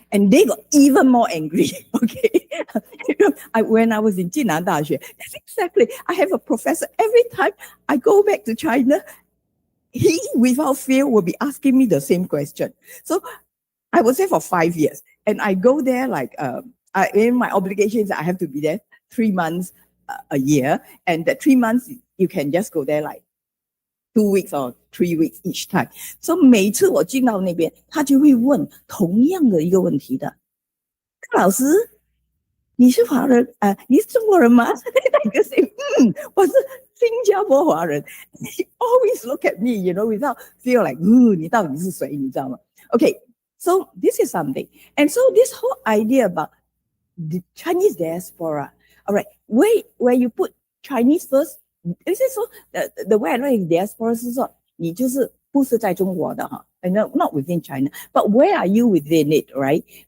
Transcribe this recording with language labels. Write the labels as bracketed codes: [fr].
[en] And they got even more angry. Okay. When I was in Jinan Daxue, that's exactly, I have a professor, every time I go back to China, he, without fail, will be asking me the same question. So I was there for 5 years, and I go there like, in my obligations, I have to be there 3 months a year. And that 3 months, you can just go there like 2 weeks or 3 weeks each time. [zh] So 每次我进到那边，他就会问同样的一个问题的。老师，你是华人你是中国人吗？那个谁，我是新加坡华人。 [en] He always look at me, you know, without feel like, [zh] 你到底是谁？你知道吗？ [en] Okay, so this is something. And so this whole idea about the Chinese diaspora, all right, where you put Chinese first, this is so the way I know in diaspora [zh] 是说你就是不是在中国的哈 [en] and not within China, but where are you within it, right?